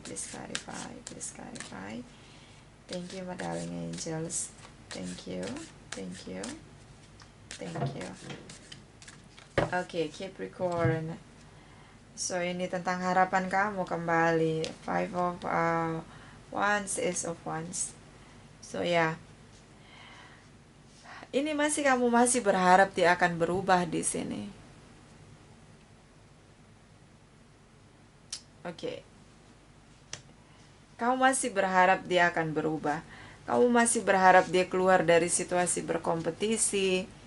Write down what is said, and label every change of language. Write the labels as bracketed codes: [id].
[en] Please clarify, please clarify. Thank you, my darling angels. Thank you, thank you, thank you. Okay, Capricorn. [id] So, ini tentang harapan kamu kembali. [en] Five of Wands, Ace of Wands. [id] So, ya, ini kamu masih berharap dia akan berubah di sini. Oke. Kamu masih berharap dia akan berubah. Kamu masih berharap dia keluar dari situasi berkompetisi.